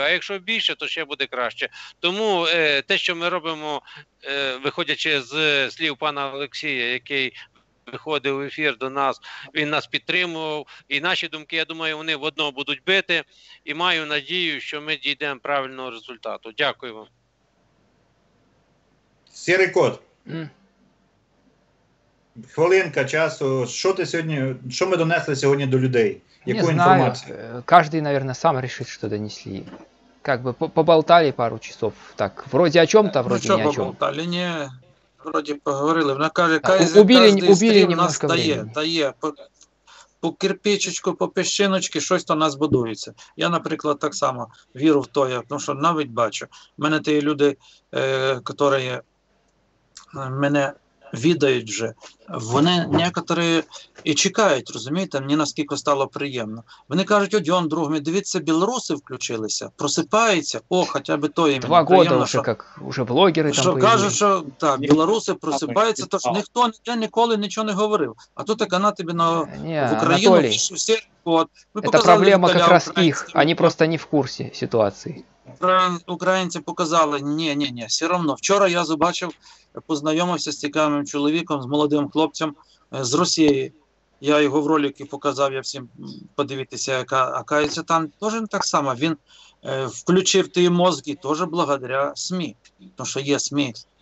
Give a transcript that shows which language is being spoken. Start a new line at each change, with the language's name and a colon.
Ukrainian: А якщо більше, то ще буде краще. Тому те, що ми робимо, виходячи з слів пана Олексія, який виходив в ефір до нас, він нас підтримував, і наші думки, я думаю, вони в одно будуть бити, і маю надію, що ми дійдемо правильного результату. Дякую вам. Сірий кот. Хвилинка часу. Що ми донесли сьогодні до людей? Яку інформацію?
Russian: Каждый, наверное, сам решит, что донесли. Как бы поболтали пару часов. Так, вроде о чем-то, вроде не о чем. Поболтали, не...
Ukrainian: Вроді поговорили, вона каже, убили нас дає по кирпичечку, по піщиночки, щось то нас будується. Я, наприклад, так само вірю в то, тому що навіть бачу. У мене ті люди, які мене відають вже, вони некоторі і чекають, розумієте, мені наскільки стало приємно. Вони кажуть, один другими, дивіться, білоруси включилися, просипаються, хоча б то їм
Russian: 2 года вже, як уже блогери там появились.
Ukrainian: Кажуть, що так, білоруси просипаються, тож ніхто ніде ніколи нічого не говорив. А тут так вона тобі в Україну всі...
Russian: Это проблема как раз их, они просто
Ukrainian: не в курсі ситуації. Українці показали, ні, все одно. Вчора я побачив, познайомився з цікавим чоловіком, з молодим хлопцем з Росії. Я його в ролики показав, я всім подивитися, оказується, там теж так само. Він включив ті мозги теж благодаря СМІ. Тому що є СМІ.